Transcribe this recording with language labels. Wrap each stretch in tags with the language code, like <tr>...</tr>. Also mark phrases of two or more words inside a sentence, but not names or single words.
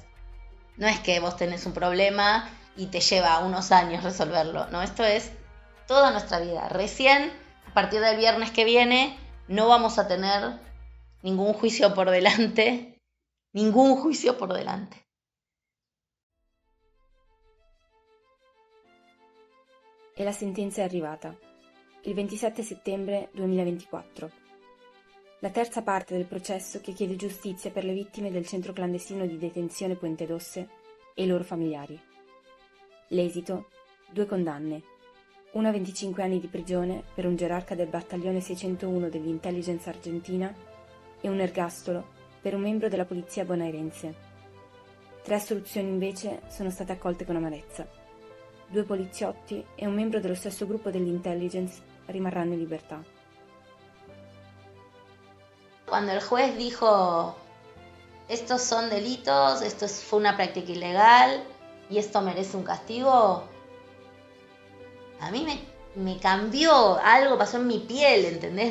<es>No es que vos tenés un problema y te lleva unos años resolverlo. No, esto es toda nuestra vida. Recién, a partir del viernes que viene, no vamos a tener ningún juicio por delante. Ningún juicio por delante.</es> <it>E la sentenza è arrivata, il 27 settembre 2024. La terza parte del processo che chiede giustizia per le vittime del centro clandestino di detenzione Puente d'Osse e i loro familiari. L'esito: 2 condanne, una a 25 anni di prigione per un gerarca del battaglione 601 dell'intelligence argentina e un ergastolo per un membro della polizia bonaerense. 3 assoluzioni invece sono state accolte con amarezza. 2 poliziotti e un membro dello stesso gruppo dell'intelligence rimarranno in libertà.</it> <es>Cuando el juez dijo, estos son delitos, fue una práctica ilegal y esto merece un castigo, a mí me cambió, algo pasó en mi piel, ¿entendés?</es>